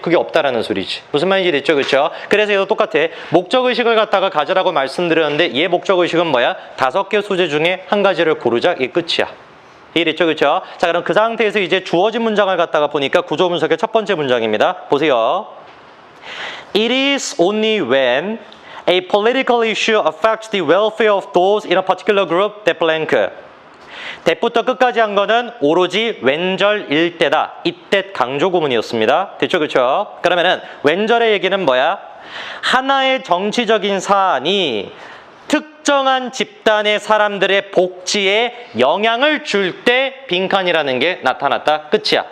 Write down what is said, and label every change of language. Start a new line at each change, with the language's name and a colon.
Korean: 그게 없다라는 소리지. 무슨 말인지 됐죠? 그렇죠? 그래서 얘도 똑같아. 목적의식을 갖다가 가져라고 말씀드렸는데 얘 목적의식은 뭐야? 5개 소재 중에 1가지를 고르자. 이게 끝이야. 이해됐죠? 그렇죠? 자, 그럼 그 상태에서 이제 주어진 문장을 갖다가 보니까 구조 분석의 첫 번째 문장입니다. 보세요.
English: It is only when a political issue affects the welfare of those in a particular group that blank.
Korean: 대부터 끝까지 한 거는 오로지 왼절일 때다. 이때 강조 구문이었습니다. 됐죠? 그렇죠? 그러면은 왼절의 얘기는 뭐야? 하나의 정치적인 사안이 특정한 집단의 사람들의 복지에 영향을 줄 때 빈칸이라는 게 나타났다. 끝이야.